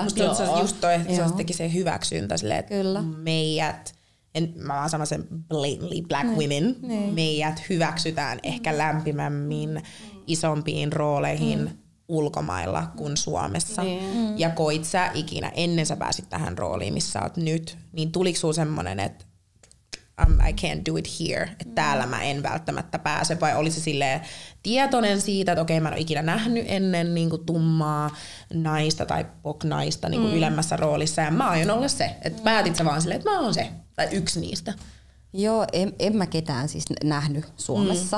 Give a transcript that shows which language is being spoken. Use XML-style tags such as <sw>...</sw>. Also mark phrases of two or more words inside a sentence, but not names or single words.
<fi>Musta se on just toi, että se on sittenkin se hyväksyntä silleen, että meidät mä vaan sanon sen</fi> <en>blatantly, black women,</en> <fi>meidät hyväksytään ehkä lämpimämmin isompiin rooleihin ulkomailla kuin Suomessa. Ja koit sä ikinä, ennen sä pääsit tähän rooliin, missä oot nyt, niin tuliko sulla semmonen, että</fi> <en>I can't do it here,</en> <fi>että täällä mä en välttämättä pääse, vai oli se silleen tietoinen siitä, että okei, mä en ole ikinä nähnyt ennen niin kuin tummaa naista tai pok-naista niin kuin ylemmässä roolissa, ja mä aion olla se, että päätit sä vaan silleen, että mä oon se, tai yksi niistä. Joo, en mä ketään siis nähnyt Suomessa.</fi>